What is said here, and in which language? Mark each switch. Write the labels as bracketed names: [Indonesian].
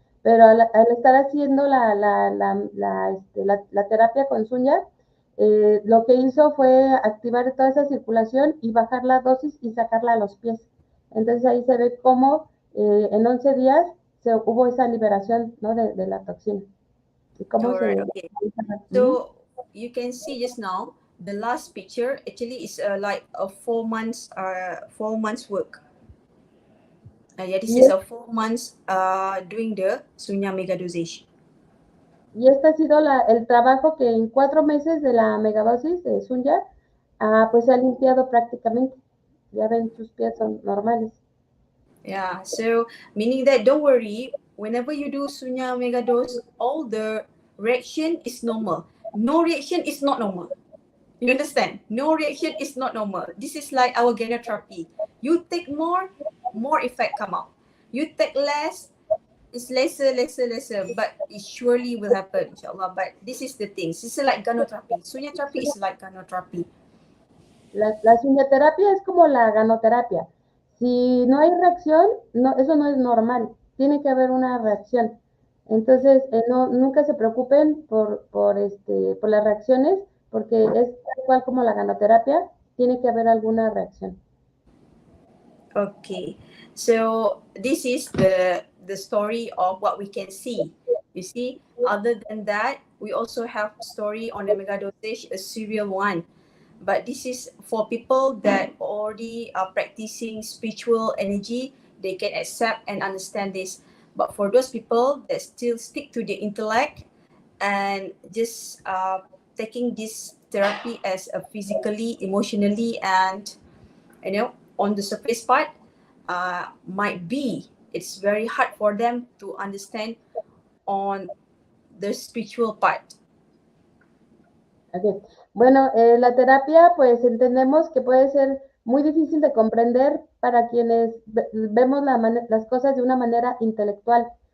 [Spanish] Pero al estar haciendo la terapia con Sunya, lo que hizo fue activar toda esa circulación y bajar la dosis y sacarla a los pies. Entonces ahí se ve cómo en 11 días hubo esa liberación, ¿no? de la toxina. ¿Y cómo [English] Alright, okay. So you can see just now the last picture actually is like a 4 months work. This is a 4 months doing the Sunya Megadosage. Y este ha sido el trabajo que en 4 meses de la megadosis de Sunya, pues se ha limpiado prácticamente. Ya ven, sus pies son normales. Yeah, so meaning that don't worry, whenever you do Sunya Megadose, all the reaction is normal. No reaction is not normal. You understand? No reaction is not normal. This is like our gynotherapy. You take more effect come out. You take less, it's lesser, but it surely will happen, inshallah. But this is the thing. This is like gynotherapy. Sunya therapy is like gynotherapy. [Spanish] La sunyaterapia es como la ganoterapia. Si no hay reacción, eso no es normal. Tiene que haber una reacción. Entonces, nunca se preocupen por las reacciones, porque es tal cual como la ganoterapia, tiene que haber alguna reacción. [English] Okay, so this is the story of what we can see. You see, other than that, we also have story on the Megadosage, a serial one. But this is for people that already are practicing spiritual energy, they can accept and understand this. But for those people that still stick to the intellect and just taking this therapy as a physically, emotionally, and on the surface part, might be it's very hard for them to understand on the spiritual part. Ok. [Spanish] Bueno, la terapia, pues entendemos que puede ser muy difícil de comprender para quienes vemos las cosas de una manera intelectual.